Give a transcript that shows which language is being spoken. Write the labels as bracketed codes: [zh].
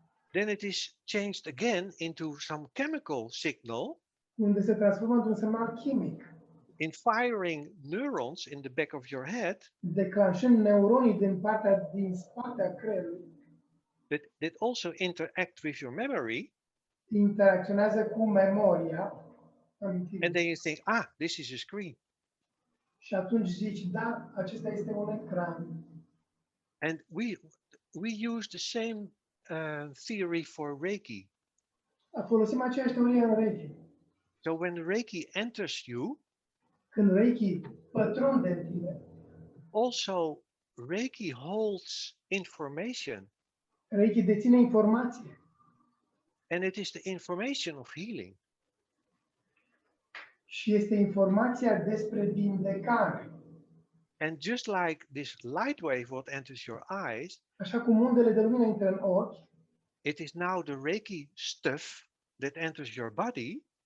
[en] Then it is changed again into some chemical signal. [ro] Unde se transformă într-un semnal chimic. [en] In firing neurons in the back of your head. [ro] Declanșând neuronii din spate creierului. [en] That also interact with your memory. [ro] Interacționează cu memoria. [en] And then you think, this is a screen. [ro] Și atunci zici, da, acesta este un ecran. [en] And we use the same theory for Reiki. [ro] Folosim aceeași teorie în Reiki. [en] So when Reiki enters you, [ro] când Reiki pătrunde în tine, [en] also Reiki holds information. [ro] Reiki deține informație. [en] And it is the information of healing. [ro] Și este informația despre vindecare. [en] And just like this light wave what enters your eyes, [ro] așa cum undele de lumină intră în ochi, [en] it is now the Reiki stuff that enters your body.